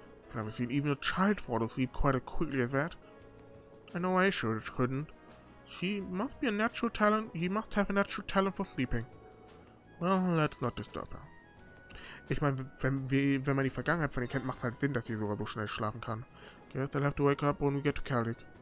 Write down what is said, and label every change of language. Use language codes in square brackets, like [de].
[en] I've never seen even a child fall asleep quite as quickly as that. I know I sure couldn't. She must be a natural talent. He must have a natural talent for sleeping. Well, let's not disturb her. [de] Ich meine, wenn man die Vergangenheit von ihr kennt, macht es halt Sinn, dass sie sogar so schnell schlafen kann. [en] Guess I'll have to wake up when we get to Celdic.